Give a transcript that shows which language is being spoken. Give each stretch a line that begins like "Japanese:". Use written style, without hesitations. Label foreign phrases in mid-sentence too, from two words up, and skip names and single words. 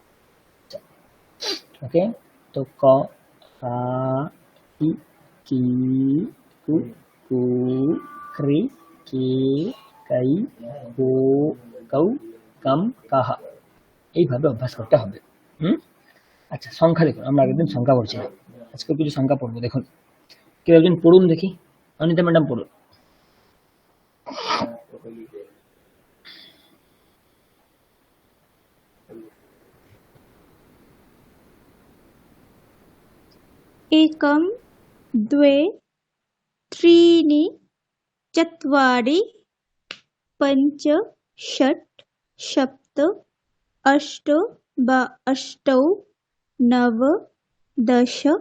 Bangla: ওকে, তো ক, কা, কি, কি, কু, কু, ক্রি, কে, কাই, কো, কৌ, কাম, কাহা। এইভাবে অভ্যাস করতে হবে। আচ্ছা, সংখ্যা দেখুন, আমরা আগের দিন সংখ্যা পড়ছিলাম, আজকে কিছু সংখ্যা পড়বো। দেখুন, কেউ একজন পড়ুন দেখি, অনিতা ম্যাডাম পড়ুন।
Sanskrit: एकं द्वे त्रीणि चत्वारि पञ्च षट् सप्त अष्ट अष्टौ नव दश